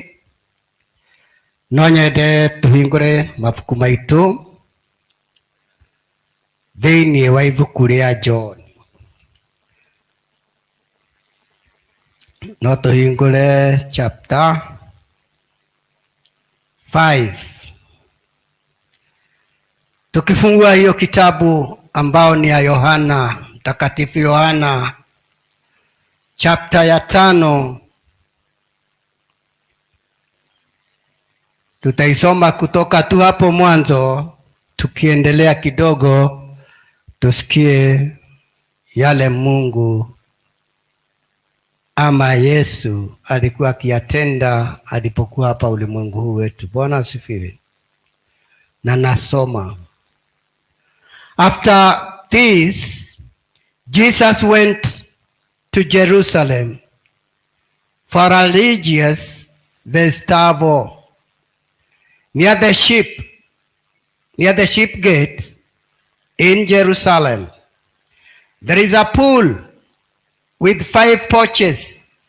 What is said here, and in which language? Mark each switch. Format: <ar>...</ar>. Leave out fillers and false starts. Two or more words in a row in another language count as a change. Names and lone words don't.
<ki>No nyende tũhingũre mabuku maitũ thĩinĩ wa ibuku rĩa John. No tuhingũre chapter 5.</ki> <sw>Tukifungua hiyo kitabu ambao ni ya Yohana, Mtakatifu Yohana chapter ya 5, tutaisoma kutoka tu hapo mwanzo, tukiendelea kidogo tusikie yale Mungu ama Yesu alikuwa akiyatenda alipokuwa hapa ulimwengu huu wetu. Bwana asifiwe. Na nasoma.</sw> <en>After this, Jesus went to Jerusalem for a religious festival. Near the sheep gate in Jerusalem, there is a pool with 5 porches.</en>